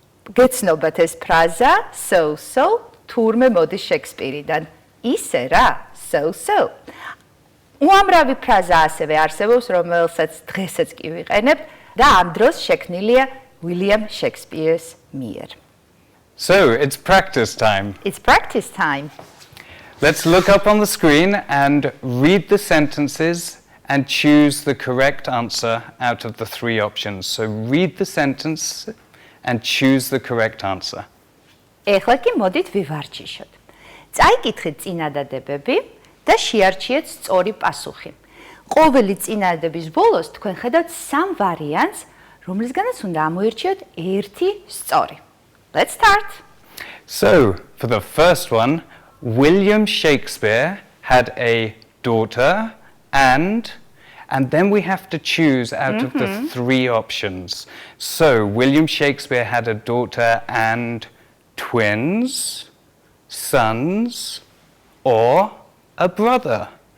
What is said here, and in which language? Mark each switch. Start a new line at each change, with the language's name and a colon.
Georgian: გეცნობათ ეს ფრაზა, so-so, თურმე მოდის შექსპირიდან. ისე რა, so-so. უამრავი ფრაზა ასევე არსებობს, რომელსაც დღესაც კი ვიყენებთ და ამ დროს შექმნილია William Shakespeare's მიერ.
English: So, it's practice time. It's practice time. Let's look up on the screen and read the sentences and choose the correct answer out of the three options. So read the sentence and choose the correct answer.
Georgian: ეხლა კი მოდით ვივარჯიშოთ. წაიკითხეთ წინადადებები და შეარჩიეთ სწორი პასუხი. ყოველი წინადადების ბოლოს თქვენ ხედავთ სამ ვარიანტს, რომლისგანაც უნდა ამოირჩიოთ ერთი სწორი.
English: Let's start. So, for the first one, William Shakespeare had a daughter and then we have to choose out of the three options. So, William Shakespeare had a daughter and twins, sons, or a brother.